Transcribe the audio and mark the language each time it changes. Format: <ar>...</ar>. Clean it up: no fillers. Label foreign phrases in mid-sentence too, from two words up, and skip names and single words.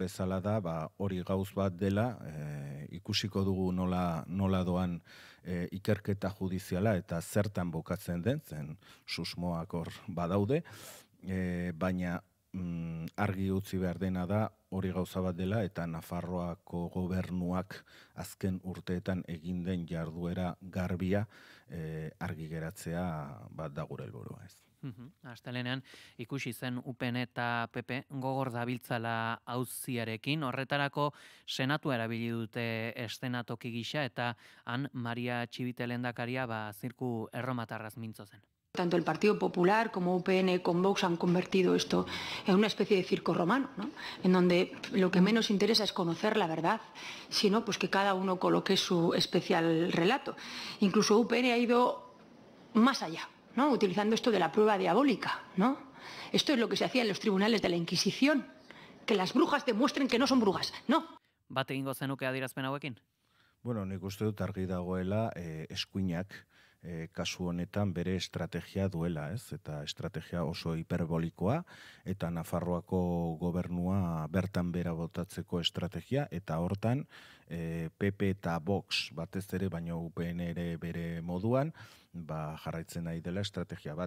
<eu>bezala da, hori gauz bat dela, ikusiko dugu nola doan ikerketa judiziala, eta zertan bukatzen den, zen susmoak hor badaude, baina argi utzi behar dena da hori gauza bat dela, eta Nafarroako gobernuak azken urteetan egin den jarduera garbia argi geratzea da gure helburua, ez. Astelenean ikusi zen UPN eta PP gogor dabiltzala auziarekin, horretarako senatua erabili dute eszenatoki gisa, eta han Maria Txibite lehendakaria zirku erromatarraz mintzo zen.</eu> <es>Tanto el Partido Popular como UPN con Vox han convertido esto en una especie de circo romano, ¿no? En donde lo que menos interesa es conocer la verdad, sino pues que cada uno coloque su especial relato. Incluso UPN ha ido más allá, ¿no? Utilizando esto de la prueba diabólica, ¿no? Esto es lo que se hacía en los tribunales de la Inquisición, que las brujas demuestren que no son brujas, no.</es> <eu>Bat egingo zenuke adierazpen hauekin? Bueno, nik uste dut argi dagoela eskuinak kasu honetan bere estrategia duela, ez? Eta estrategia oso hiperbolikoa eta Nafarroako gobernua bertan bera botatzeko estrategia eta hortan PP eta Vox batez ere, baina UPN ere bere moduan, jarraitzen nahi dela estrategia bat.</eu>